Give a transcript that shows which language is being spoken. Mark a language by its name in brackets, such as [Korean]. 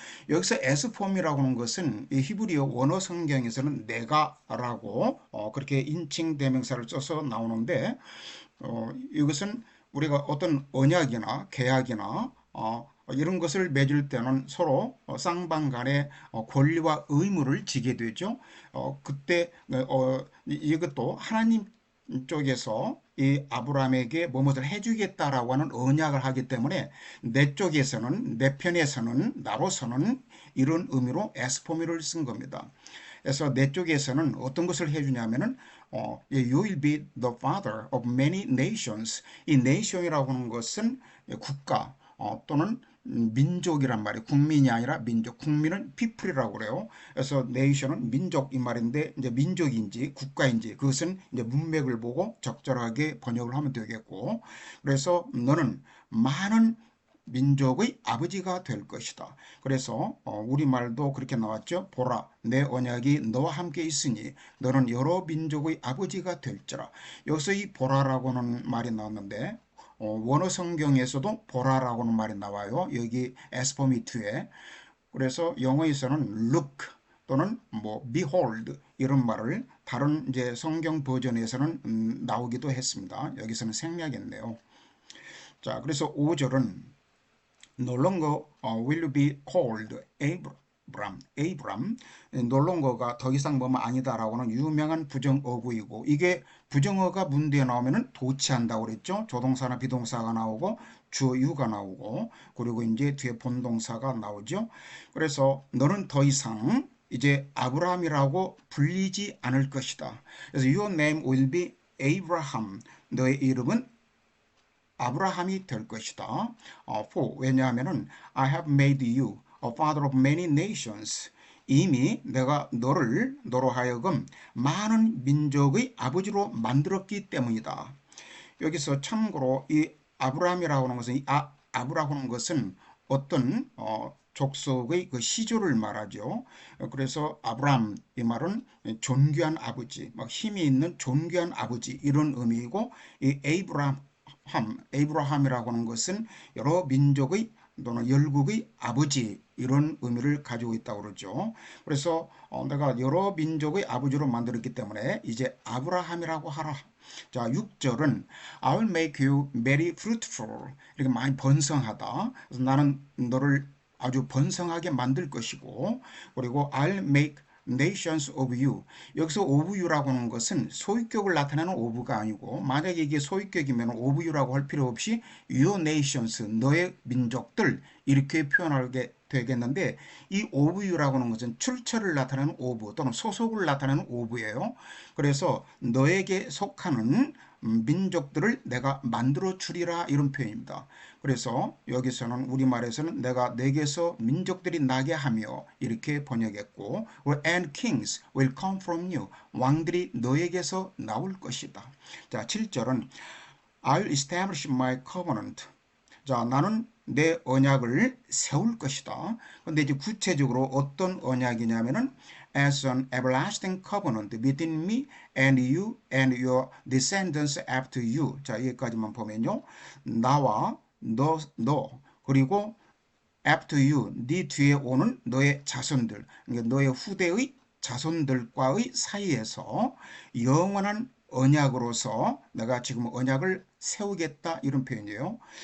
[Korean] 여기서 as form이라고 하는 것은 이 히브리어 원어 성경에서는 내가라고 그렇게 인칭 대명사를 써서 나오는데, 이것은 우리가 어떤 언약이나 계약이나 이런 것을 맺을 때는 서로 쌍방 간의 권리와 의무를 지게 되죠. 그때 이것도 하나님 쪽에서 이 아브라함에게 뭐뭇을 해주겠다라고 하는 언약을 하기 때문에, 내 쪽에서는, 내 편에서는, 나로서는 이런 의미로 에스포미를 쓴 겁니다. 그래서 내 쪽에서는 어떤 것을 해주냐면은 [English] You will be the father of many nations. [Korean] 이 nation이라고 하는 것은 국가 또는 민족이란 말이에요. 국민이 아니라 민족. 국민은 people이라고 그래요. 그래서 nation은 민족 이 말인데, 이제 민족인지 국가인지 그것은 이제 문맥을 보고 적절하게 번역을 하면 되겠고, 그래서 너는 많은 민족의 아버지가 될 것이다. 그래서 우리말도 그렇게 나왔죠. 보라, 내 언약이 너와 함께 있으니 너는 여러 민족의 아버지가 될지라. 여기서 이 보라라고 하는 말이 나왔는데, 원어 성경에서도 보라라고 하는 말이 나와요. 여기 에스포미트에. 그래서 영어에서는 look 또는 behold 이런 말을 다른 이제 성경 버전에서는 나오기도 했습니다. 여기서는 생략했네요. 자, 그래서 5절은 [English] No longer will you be called Abram. [Korean] no longer가 더 이상 뭐뭐 아니다라고는 유명한 부정어구이고, 이게 부정어가 문제에 나오면은 도치한다고 그랬죠. 조동사나 비동사가 나오고 주어유가 나오고, 그리고 이제 뒤에 본동사가 나오죠. 그래서 너는 더 이상 이제 아브라함이라고 불리지 않을 것이다. 그래서 [English] your name will be Abraham. [Korean] 너의 이름은 아브라함이 될 것이다. [English] For [Korean] 왜냐하면은 [English] I have made you a father of many nations. [Korean] 이미 내가 너로 하여금 많은 민족의 아버지로 만들었기 때문이다. 여기서 참고로 이 아브라함이라고 하는 것은 아브라고 하는 것은 어떤 족속의 그 시조를 말하죠. 그래서 아브람 이 말은 존귀한 아버지, 막 힘이 있는 존귀한 아버지 이런 의미이고 이 에이브라함이라고 하는 것은 여러 민족의 또는 열국의 아버지 이런 의미를 가지고 있다고 그러죠. 그래서 내가 여러 민족의 아버지로 만들었기 때문에 이제 아브라함이라고 하라. 자, 6절은 [English] I'll make you very fruitful. [Korean] 이렇게 많이 번성하다. 그래서 나는 너를 아주 번성하게 만들 것이고, 그리고 [English] I'll make nations of you. [Korean] 여기서 of you라고 하는 것은 소유격을 나타내는 of가 아니고, 만약에 이게 소유격이면 of you라고 할 필요 없이 [English] your nations, [Korean] 너의 민족들 이렇게 표현하게 되겠는데, 이 of you라고 하는 것은 출처를 나타내는 of 또는 소속을 나타내는 of예요. 그래서 너에게 속하는 민족들을 내가 만들어 주리라 이런 표현입니다. 그래서 여기서는 우리말에서는 내가 내게서 민족들이 나게 하며 이렇게 번역했고 [English] and kings will come from you. [Korean] 왕들이 너에게서 나올 것이다. 자, 7절은 [English] I'll establish my covenant. [Korean] 자, 나는 내 언약을 세울 것이다. 근데 이제 구체적으로 어떤 언약이냐면은 [English] as an everlasting covenant between me and you and your descendants after you. [Korean] 자, 여기까지만 보면요. 나와 너 그리고 after you, 네 뒤에 오는 너의 자손들, 그러니까 너의 후대의 자손들과의 사이에서 영원한 언약으로서 내가 지금 언약을 세우겠다 이런 표현이에요.